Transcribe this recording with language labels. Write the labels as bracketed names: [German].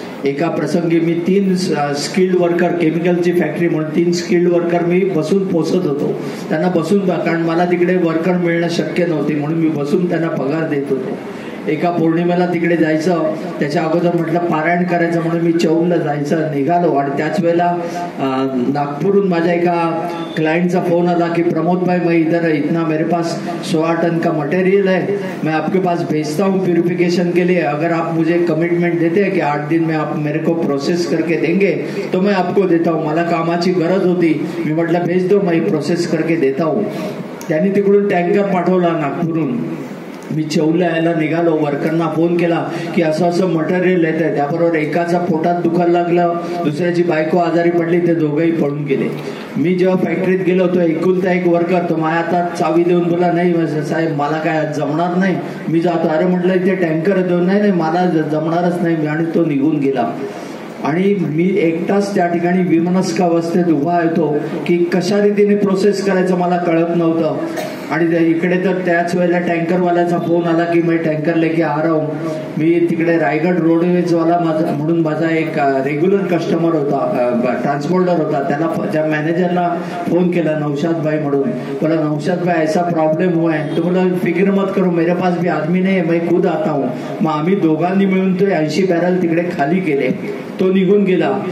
[Marathi] एका प्रसंगी मी 3 skilled worker, केमिकलची factory म्हणून 3 स्किल्ड वर्कर मी बसून पोचत होतो. त्यांना बसून, कारण मला तिकडे वर्कर मिळणं शक्य नव्हते, म्हणून मी बसून त्यांना पगार देत होतो. एका पौर्णिमेला तिकडे जायचं, त्याच्या अगोदर म्हटलं पारायण करायचं म्हणून मी चौलला जायचं निघालो. आणि त्याच वेळेला नागपूरहून माझ्या एका क्लाइंटचा फोन आला की [Hindi] प्रमोद भाई, मैं इधर इतना मेरे पास 16 टन का मटेरियल है, मैं आपके पास भेजता हूँ प्यूरिफिकेशन के लिए, अगर आप मुझे कमिटमेंट देते हैं कि 8 दिन में आप मेरे को प्रोसेस करके देंगे तो मैं आपको देता हूँ. [Marathi] मला कामाची गरज होती, मी म्हटलं [Hindi] भेज दो, मैं प्रोसेस करके देता हूँ. [Marathi] त्यांनी तिकडून टँकर पाठवला नागपूरहून. मी चौला यायला निघालो, वर्करना फोन केला की असं असं मटेरियल येत आहे. त्याबरोबर एकाचा पोटात दुखायला लागलं, दुसऱ्याची बायको आजारी पडली, ते दोघंही पळून गेले. मी जेव्हा फॅक्टरीत गेलो होतो, एकुलता एक वर्कर तो माझ्या हातात चावी देऊन बोला, नाही साहेब मला काय जमणार नाही, मी जातो. अरे म्हटलं इथे टँकर येतो, नाही नाही मला जमणारच नाही, आणि तो निघून गेला. आणि मी एकटाच त्या ठिकाणी विमनस्क अवस्थेत उभा येतो की कशा रीतीने प्रोसेस करायचं मला कळत नव्हतं. आणि इकडे तर त्याच वेळेला टँकरवाल्याचा फोन आला की मी टँकर [Hindi] लेके आ रहा हूं. [Marathi] मी तिकडे रायगड रोडवेजवाला म्हणून माझा एक रेग्युलर कस्टमर होता, ट्रान्सपोर्टर होता, त्याला त्या मॅनेजरला फोन केला, नौशाद भाई म्हणून. [Hindi] बोला नौशाद भाई ऐसा प्रॉब्लेम हुआ है. तो बोला फिक्र मत करो, मेरे पास भी आदमी नहीं है, मैं खुद आता हूँ. [Marathi] मग आम्ही दोघांनी मिळून तो 80 बॅरल तिकडे खाली केले. तो निघून गेला.